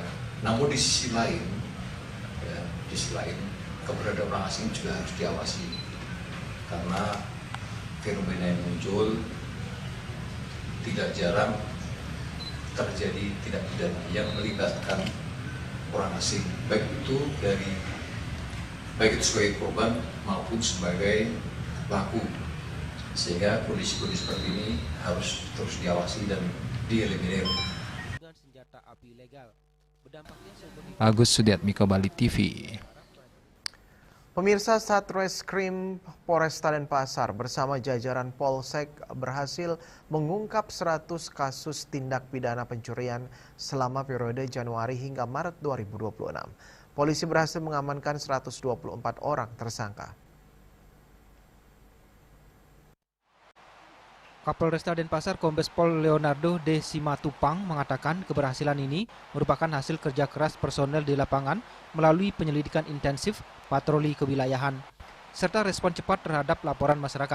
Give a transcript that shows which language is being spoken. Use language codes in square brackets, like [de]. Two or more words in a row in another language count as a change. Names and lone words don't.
[id] Namun di sisi lain, ya, keberadaan orang asing juga harus diawasi karena fenomena yang muncul tidak jarang terjadi tindak pidana yang melibatkan orang asing, baik itu sebagai korban maupun sebagai pelaku, sehingga kondisi-kondisi seperti ini harus terus diawasi dan dieliminir. Senjata api ilegal. Agus Sudiatmiko, Bali TV. Pemirsa, Satreskrim Polresta Denpasar bersama jajaran Polsek berhasil mengungkap 100 kasus tindak pidana pencurian selama periode Januari hingga Maret 2026. Polisi berhasil mengamankan 124 orang tersangka. Kapolresta Denpasar Kombes Pol Leonardo de Simatupang mengatakan keberhasilan ini merupakan hasil kerja keras personel di lapangan melalui penyelidikan intensif, patroli kewilayahan, serta respon cepat terhadap laporan masyarakat.